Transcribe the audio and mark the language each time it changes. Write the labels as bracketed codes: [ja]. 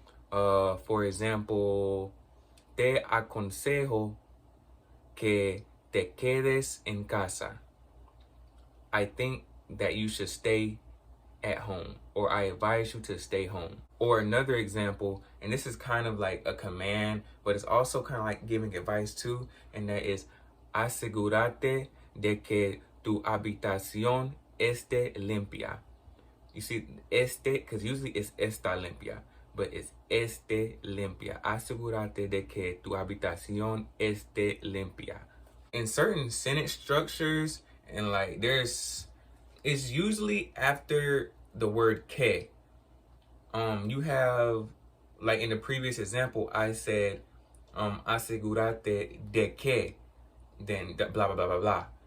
[en] For example, [es] te aconsejo que te quedes en casa. [en] I think that you should stay at home, or I advise you to stay home. Or another example, and this is kind of like a command, but it's also kind of like giving advice too, and that is [es] asegúrate de que tu habitación esté limpia. [en] You see, because usually it's [es] está limpia, [en] but it's [es] esté limpia. Asegúrate de que tu habitación esté limpia. [en] In certain sentence structures, and like it's usually after the word que. You have, like in the previous example, I said, [es] asegúrate de que, [en] then blah, blah, blah, blah, blah.